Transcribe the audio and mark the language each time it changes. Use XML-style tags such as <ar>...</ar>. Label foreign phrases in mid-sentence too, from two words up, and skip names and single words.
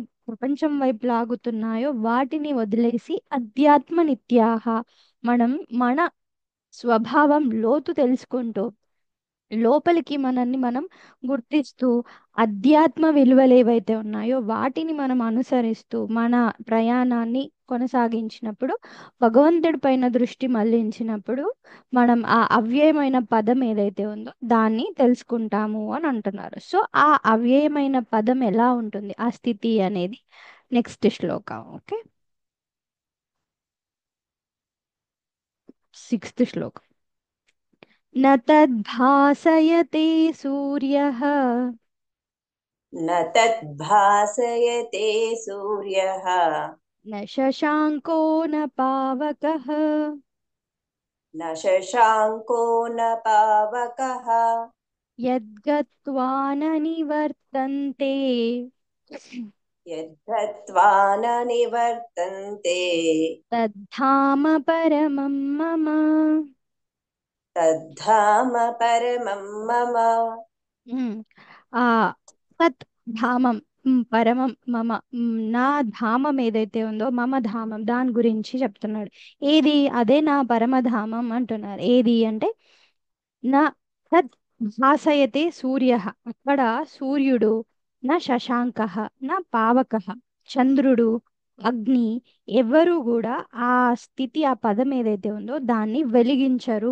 <te>ప్రపంచం వైపు లాగుతున్నాయో వాటిని వదిలేసి అధ్యాత్మ నిత్యాహ, మనం మన స్వభావం లోతు తెలుసుకుంటూ లోపలికి మనల్ని మనం గుర్తిస్తూ అధ్యాత్మ విలువలు ఏవైతే ఉన్నాయో వాటిని మనం అనుసరిస్తూ మన ప్రయాణాన్ని కొనసాగించినప్పుడు, భగవంతుడి పైన దృష్టి మళ్లించినప్పుడు మనం ఆ అవ్యయమైన పదం ఏదైతే ఉందో దాన్ని తెలుసుకుంటాము అని అంటున్నారు. సో ఆ అవ్యయమైన పదం ఎలా ఉంటుంది, ఆ స్థితి అనేది నెక్స్ట్ శ్లోకం. ఓకే, సిక్స్త్ శ్లోకం.</te> <sa>न तद्भासयते सूर्यः न तद्भासयते सूर्यः न शशाङ्को न पावकः न शशाङ्को न पावकः यद्गत्वा न निवर्तन्ते यद्गत्वा न निवर्तन्ते तद्धाम परमं मम. तद्धाम परमं मम.</sa> <te>ఉమ్, ఆ తత్ ధామం,</te> <sa>పరమం మమ,</sa> <te>నా ధామం ఏదైతే ఉందో, మమ ధామం దాని గురించి చెప్తున్నాడు. ఏది, అదే నా పరమధామం అంటున్నారు. ఏది అంటే</te> <sa>నా తద్ భాసయతే సూర్య,</sa> <te>అక్కడ సూర్యుడు, నా శశాంక, నా పావక, చంద్రుడు, అగ్ని, ఎవరు కూడా ఆ స్థితి, ఆ పదం ఏదైతే ఉందో దాన్ని వెలిగించరు.</te>